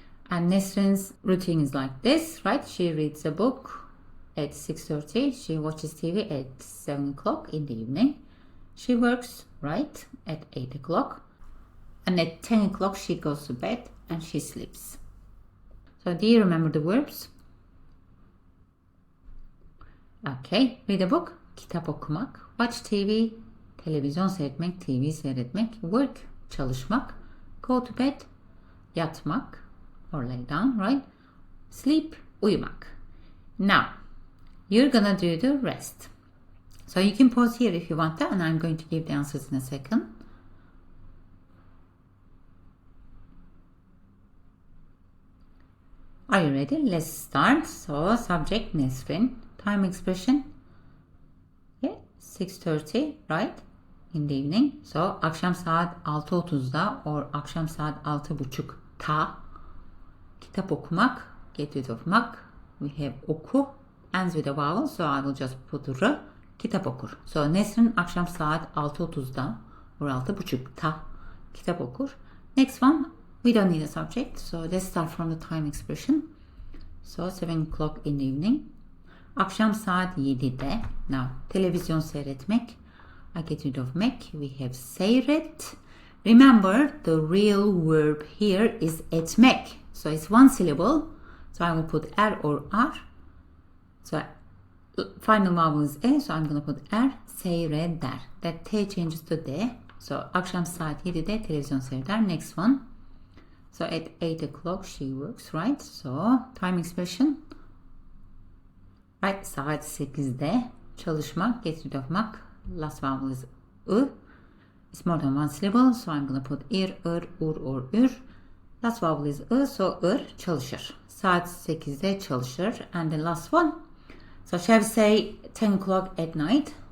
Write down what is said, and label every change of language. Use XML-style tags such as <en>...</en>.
<en>And Nesrin's routine is like this, right? She reads a book at 6:30. She watches TV at 7 o'clock in the evening. She works, right, at 8 o'clock. And at 10 o'clock, she goes to bed and she sleeps. So do you remember the verbs? Okay, read a book,</en> <tr>kitap okumak.</tr> <en>Watch TV,</en> <tr>televizyon seyretmek, TV seyretmek.</tr> <en>Work, çalışmak. Go to bed, yatmak or lay down, right? Sleep, uyumak. Now, you're gonna do the rest. So you can pause here if you want that, and I'm going to give the answers in a second. Are you ready? Let's start. So subject Nesrin. Time expression. Yeah, 6:30, right? In the evening.</en> <tr>So akşam saat 6:30'da or akşam saat 6:30'ta.</tr> <en>Kitap okumak. Get rid of mak. We have oku. Ends with a vowel. So I will just put r.</en> <tr>Kitap okur. So Nesrin akşam saat 6:30'da or 6:30'ta kitap okur.</tr> <en>Next one. We don't need a subject. So let's start from the time expression. So 7 o'clock in the evening.</en> <tr>Akşam saat 7'de.</tr> <en>Now televizyon seyretmek. I get rid of mek. We have seyret. Remember, the real verb here is etmek. So it's one syllable. So I will put er or ar. So final vowel is e. So I'm going to put er. Seyreder. That t changes to d.</en> <tr>So akşam saat 7'de televizyon seyreder.</tr> <en>Next one. So at 8 o'clock she works, right? So time expression. Right,</en> <tr>saat 8'de çalışmak.</tr> <en>Get rid of mak. Last vowel is ı. It's more than one syllable, so I'm going to put ir, ır, ur or ür. Last vowel is ı, so ır, çalışır.</en> <tr>Saat 8'de çalışır.</tr> <en>And the last one. So shall we say 10 o'clock at night?</en>